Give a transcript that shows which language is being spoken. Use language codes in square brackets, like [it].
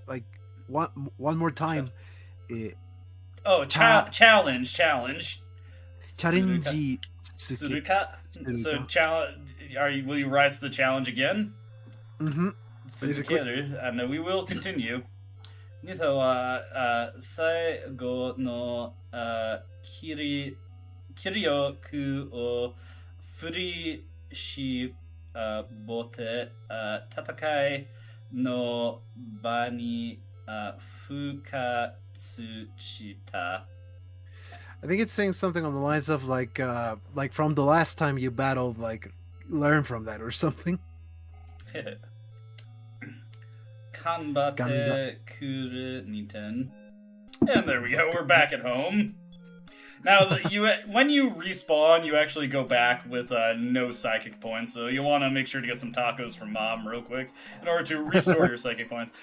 [en] Like, one more time. Challenge. Challenge. Suruka. So, will you rise to the challenge again? Mm-hmm. 続ける and we will continue. [ja] ニタは最後の気力を振り絞って戦いの場に復活した。 [en] I think it's saying something on the lines of like from the last time you battled, like learn from that or something. [ja] 頑張ってくる2点. [en] And there we go, we're back at home. Now, when you respawn, you actually go back with no psychic points, so you'll want to make sure to get some tacos from Mom real quick in order to restore your psychic points.